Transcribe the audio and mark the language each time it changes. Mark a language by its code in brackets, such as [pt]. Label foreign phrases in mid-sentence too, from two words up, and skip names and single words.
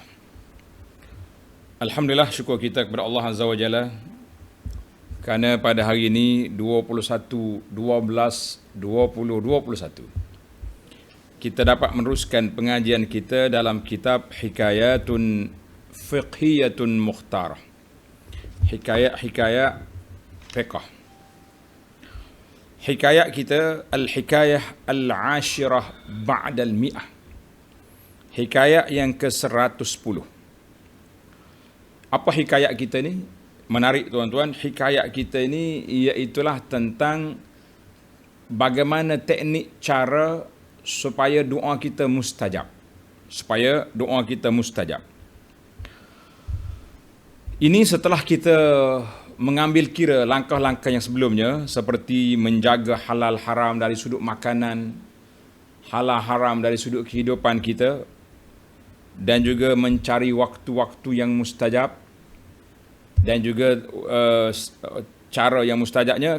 [ms] Alhamdulillah, syukur kita kepada Allah [ar] عز وجل [ms] kerana pada hari ini 21/12/2021 kita dapat meneruskan pengajian kita dalam kitab Hikayatun Fiqhiyatun Mukhtarah. Hikayat fiqh. Hikayat kita [ar] الحكاية العاشرة بعد المئة. [ms] Hikayat yang ke-110. Apa hikayat kita ni? Menarik tuan-tuan, hikayat kita ini iaitulah tentang bagaimana teknik cara supaya doa kita mustajab. Ini setelah kita mengambil kira langkah-langkah yang sebelumnya seperti menjaga halal haram dari sudut makanan, halal haram dari sudut kehidupan kita, dan juga mencari waktu-waktu yang mustajab dan juga cara yang mustajabnya.